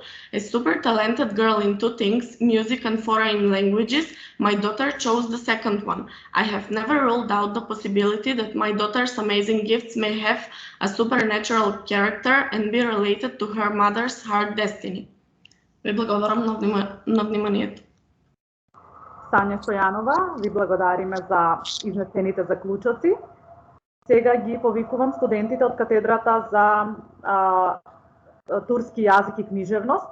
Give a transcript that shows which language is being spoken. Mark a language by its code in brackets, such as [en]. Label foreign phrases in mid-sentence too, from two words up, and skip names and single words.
[en] A super talented girl in two things, music and foreign languages, my daughter chose the second one. I have never ruled out the possibility that my daughter's amazing gifts may have a supernatural character and be related to her mother's hard destiny. [mk] Ви благодарам на вниманието. Сања Стојанова, ви благодариме за изнесените заклучоци. Сега ги повикувам студентите од катедрата за турски јазик и книжевност.